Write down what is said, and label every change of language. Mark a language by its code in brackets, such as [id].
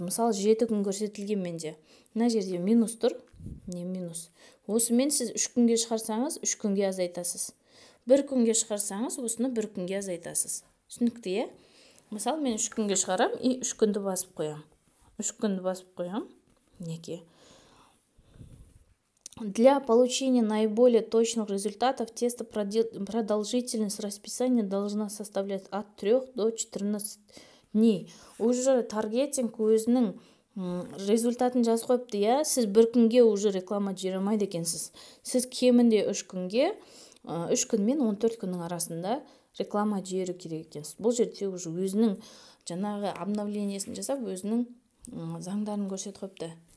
[kk] Мысалы, 7 күн көрсетілген менде. Жерде минус тұр. Не минус? Осымен сіз 3 күнге шығарсаңыз, 3 күнге азайтасыз. 1 күнге шығарсаңыз, осыны 1 күнге азайтасыз. Түсінікті, Мысалы, мен 3 күнге шығарам и 3 күнді басып қоям. 3 күнді басып қоям. Неке. [ru] Для получения наиболее точных результатов теста продолжительность расписания должна составлять от 3 до 14 дней. [kk] Уже таргетинг өзінің результатын жазып қойыпты, сіз 1 күнге уже реклама жібермейді екенсіз. Сіз кемінде 3 күнге 3 күн мен 14 күннің арасында реклама жіберу керек екенсіз. Бұл жерде уже өзінің жаңағы обновлениесін жасап, өзінің заңдарын көрсетіп қойыпты.